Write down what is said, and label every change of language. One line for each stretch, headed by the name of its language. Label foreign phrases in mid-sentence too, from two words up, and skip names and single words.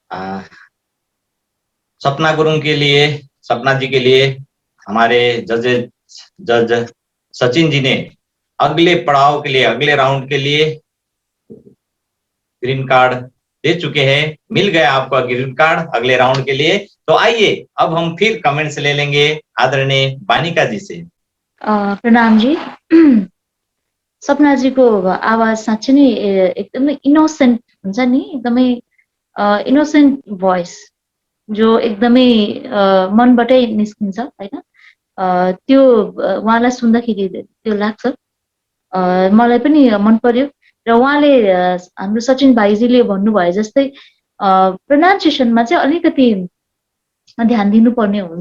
Hindi: सपना गुरुङ के लिए, सपना जी के लिए हमारे जज सचिन जी ने अगले पड़ाव के लिए, अगले राउंड के लिए
English: green card
Hindi: दे चुके हैं। मिल गया आपका
English: green card
Hindi: अगले राउंड के लिए। तो आइए अब हम फिर कमेंट्स ले लेंगे आदरणीय वानिका जी से। प्रणाम जी।
Nepali: सपना जी को आवाज साँच्चै नै एकदमै इनोसेंट हुन्छ नि, एकदमै
English: innocent voice
Nepali: जो एकदमै मनबाटै निस्किन्छ हैन, त्यो उहाँलाई सुन्दाखेरि त्यो लाग्छ। मलाई पनि मन पर्यो र उहाँले हाम्रो सचिन भाइजीले भन्नुभयो जस्तै प्रोनाउन्सिएसनमा चाहिँ अलिकति ध्यान दिनुपर्ने हुन्छ।